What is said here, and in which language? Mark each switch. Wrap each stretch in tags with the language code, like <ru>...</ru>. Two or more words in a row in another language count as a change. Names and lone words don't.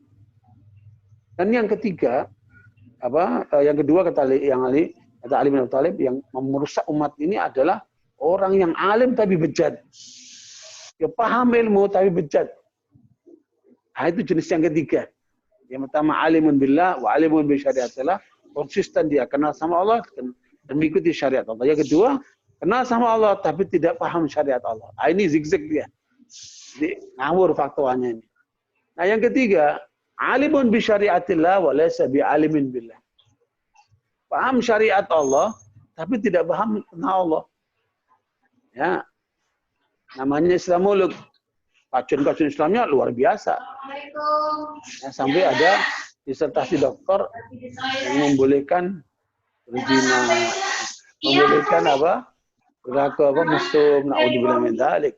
<id>Dan yang ketiga, yang kedua kata Ali bin Abi Thalib, yang merusak umat ini adalah orang yang alim tapi bejat. Dia paham ilmu tapi bejat. Nah, itu jenis yang ketiga. Yang pertama</id> <ar>عالم بالله وعالم بشريعة الله,</ar> <id>konsisten dia kenal sama Allah dan mengikuti syariat Allah. Yang kedua, kenal sama Allah tapi tidak paham syariat Allah. Nah, ini zigzag dia. Jadi ngawur faktualnya ini. Nah, yang ketiga,</id> <ar>عالم بشريعة الله وليس بعالم بالله.</ar> <id>Paham syariat Allah tapi tidak paham kenal Allah. Ya. Namanya Islamolog. Kajian-kajian Islamnya luar biasa. Ya, sampai ada disertasi doktor yang membolehkan berzina, membolehkan berlaku mesum,</id> <ar>نعوذ بالله من ذلك.</ar>